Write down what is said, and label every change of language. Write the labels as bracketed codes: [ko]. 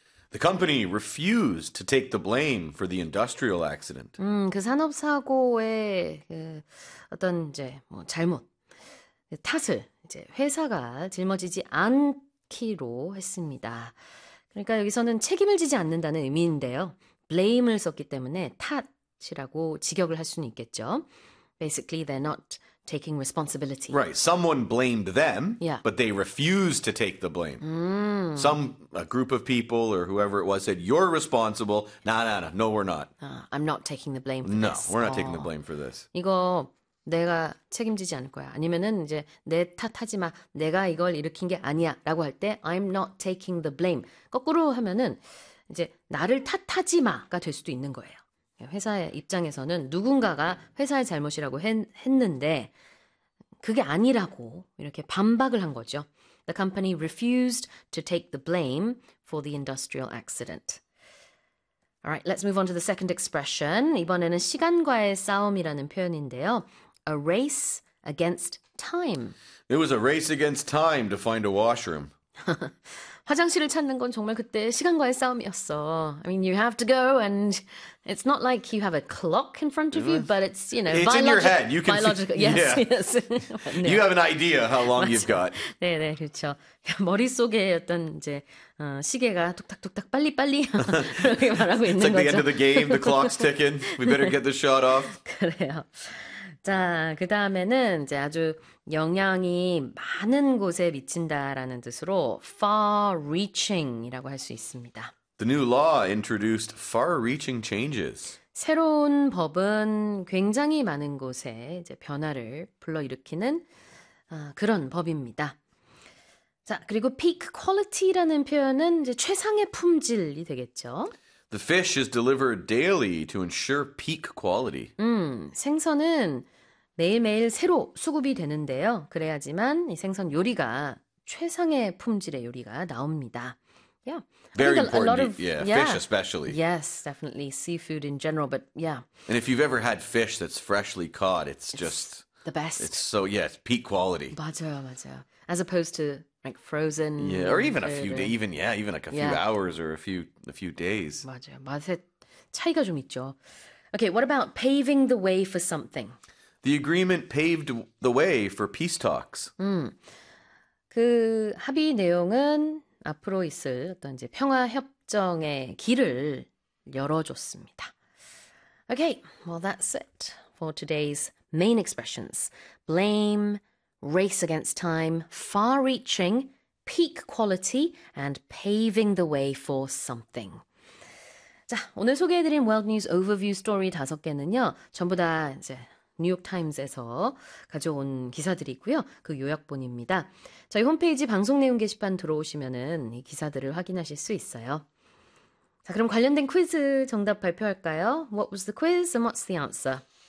[en] The company refused to take the blame for the industrial accident. [ko] 그 산업사고의 어떤 이제 뭐 잘못, 탓을 이제 회사가 짊어지지 않기로 했습니다. 그러니까 여기서는 책임을 지지 않는다는 의미인데요. blame을 썼기 때문에 탓이라고 직역을 할 수는 있겠죠. [en] Basically, they're not taking responsibility. Right, someone blamed them, Yeah. but they refused to take the blame. A group of people or whoever it was said, "You're responsible." No, we're not. I'm not taking the blame for No, this. we're not taking the blame for this. [ko] 이거 내가 책임지지 않을 거야. 아니면은 이제 내 탓하지 마. 내가 이걸 일으킨 게 아니야. 라고 할 때, [en] I'm not taking the blame. [ko] 거꾸로 하면은 이제 나를 탓하지 마가 될 수도 있는 거예요. 회사의 입장에서는 누군가가 회사의 잘못이라고 했는데, 그게 아니라고 이렇게 반박을 한 거죠. [en] The company refused to take the blame for the industrial accident. All right, let's move on to the second expression. [ko] 이번에는 시간과의 싸움이라는 표현인데요. [en] A race against time. It was a race against time to find a washroom. [ko] 화장실을 찾는 건 정말 그때 시간과의 싸움이었어. [en] I mean, you have to go and it's not like you have a clock in front of you, but it's, you know, it's in your head. You can biological. Yes. You have an idea how long you've got. [ko] 네, 그렇죠. 머릿속에 어떤 이제 시계가 뚝딱뚝딱 빨리빨리 그렇게 말하고 [en] It's [ko] 있는 [en] like the [ko] 거죠. [en] end of the game. The clock's ticking. We better get the shot off. [ko] 그래요. 자, 그 다음에는 이제 아주 영향이 많은 곳에 미친다라는 뜻으로 far-reaching이라고 할 수 있습니다. [en] The new law introduced far-reaching changes. [ko] 새로운 법은 굉장히 많은 곳에 이제 변화를 불러일으키는 그런 법입니다. 자, 그리고 peak quality라는 표현은 이제 최상의 품질이 되겠죠. [en] The fish is delivered daily to ensure peak quality. [ko] 생선은 매일매일 새로 수급이 되는데요. 그래야지만 이 생선 요리가 최상의 품질의 요리가 나옵니다. [en] Yeah. Very important. Fish especially. Yes, definitely seafood in general, but yeah. And if you've ever had fish that's freshly caught, it's just the best. It's so it's peak quality. [ko] 맞아요. [en] As opposed to like frozen. Yeah, or even a few days, even like a few hours or a few days. [ko] 맞아요. 맛에 차이가 좀 있죠. [en] Okay, what about paving the way for something? The agreement paved the way for peace talks. 그 합의 내용은 앞으로 있을 어떤 이제 평화 협정의 길을 열어줬습니다. Okay, well that's it for today's main expressions. Blame, race against time, far-reaching, peak quality, and paving the way for something. [ko] 자, 오늘 소개해드린 World News Overview Story 다섯 개는요, 전부 다 이제 뉴욕타임스에서 가져온 기사들이고요. 그 요약본입니다. 저희 홈페이지 방송 내용 게시판 들어오시면은 이 기사들을 확인하실 수 있어요. 자, 그럼 관련된 퀴즈 정답 발표할까요? [en] What was the quiz and what's the answer?